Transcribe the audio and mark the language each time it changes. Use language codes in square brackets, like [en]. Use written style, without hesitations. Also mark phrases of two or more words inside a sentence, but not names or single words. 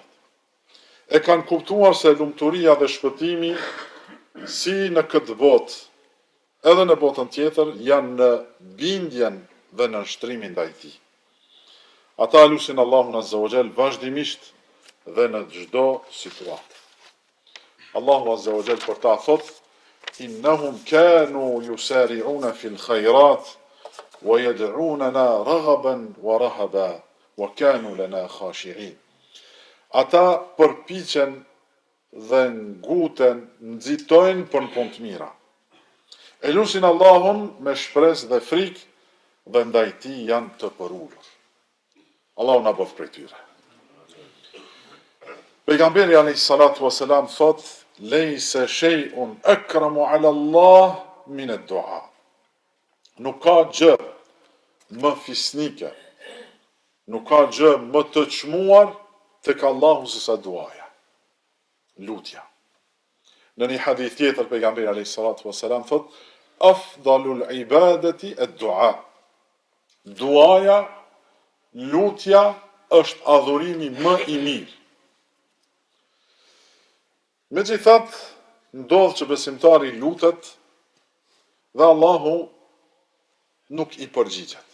[sq] E kanë kuptuar se lumturia dhe shpëtimi si në këtë botë, edhe në botën tjetër, janë në bindjen dhe në nshtrimin ndaj tij. Ata lusin Allahun [ar] عز وجل [sq] vazhdimisht dhe në çdo situatë. Allahu [ar] عز وجل [sq] për ta thot: [ar] "إنهم كانوا يسارعون في الخيرات ويدعوننا رغبا ورهبا وكانوا لنا خاشعين." [sq] Ata përpiqen dhe nguten, nxitojnë për në punë të mira. E lusin Allahun me shpresë dhe frikë dhe ndaj tij janë të përulur. Allahu na bëf prej tyre. Pejgamberi [ar] عليه الصلاة والسلام [sq] thot: [ar] "ليس شيء أكرم على الله من الدعاء." [sq] Nuk ka gjë më fisnike, nuk ka gjë më të çmuar tek Allahu se sa duaja, lutja. Në një hadith tjetër pejgamberi [ar] عليه الصلاة والسلام [sq] thot: [ar] "أفضل العبادة الدعاء." [sq] Duaja, lutja është adhurimi më i mirë. Megjithatë, ndodh që besimtari lutet dhe Allahu nuk i përgjigjet.